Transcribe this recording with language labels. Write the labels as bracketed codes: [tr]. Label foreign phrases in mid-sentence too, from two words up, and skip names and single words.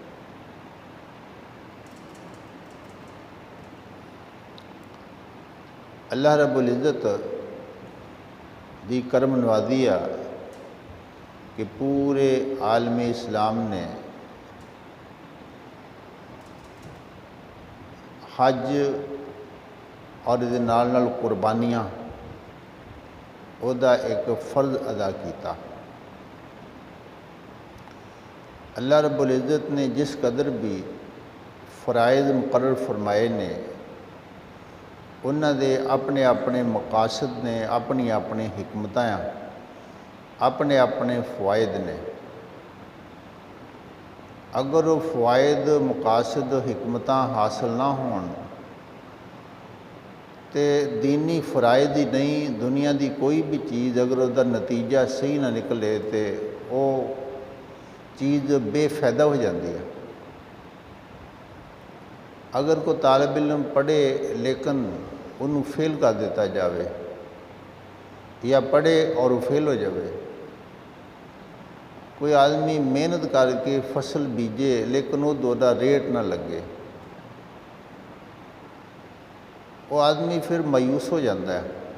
[pa] اللہ [ar] رب العزت [pa] دی کرم نوازی ہے کہ پورے عالم اسلام نے حج اور دے نال نال قربانیاں او دا ایک فرض ادا کیتا۔ اللہ [ar] رب العزت [pa] نے جس قدر بھی فرائض مقرر فرمائے نے انہاں دے اپنے اپنے مقاصد نے، اپنی اپنی حکمتاں، اپنے اپنے فوائد نے۔ اگر وہ فوائد مقاصد حکمتاں حاصل نہ ہون تے دینی فرائض ہی نہیں، دنیا دی کوئی بھی چیز اگر اس دا نتیجہ صحیح نہ نکلے تے [ur] وہ چیز بے فائدہ ہو جاتی ہے۔ [pa] اگر کوئی طالب علم پڑھے لیکن انہوں فیل کر دیتا جاوے یا پڑھے اور وہ فیل ہو جاوے، کوئی آدمی محنت کر کے فصل بیجے لیکن وہ دودا ریٹ نہ لگے، [ur] وہ آدمی پھر مایوس ہو جاتا ہے۔